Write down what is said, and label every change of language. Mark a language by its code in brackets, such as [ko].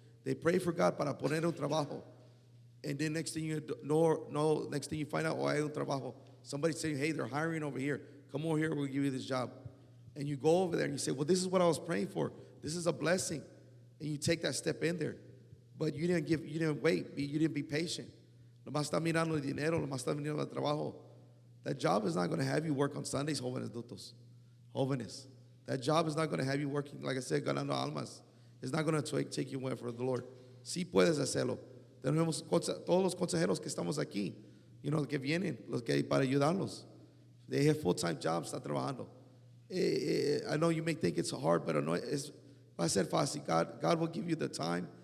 [en] They pray for God [es] para poner un trabajo. [en] And then next thing you find out, [es] hay un trabajo. [en] Somebody's saying, hey, they're hiring over here. Come over here, we'll give you this job. And you go over there and you say, well, this is what I was praying for. This is a blessing. And you take that step in there. But you didn't wait. You didn't be patient. [es] Nomás está mirando el dinero, nomás está mirando el trabajo. [en] That job is not going to have you work on Sundays, jóvenes dutos. Jóvenes. That job is not going to have you working, like I said, ganando almas. It's not going to take you away from the Lord. [es] Sí puedes hacerlo. Tenemos todos los consejeros que estamos aquí, [en] you know, [es] que vienen, los que hay para ayudarlos. [en] They have full-time jobs, [es] están trabajando. [en] I know you may think it's hard, but [es] no, va a ser fácil. [en] God will give you the time.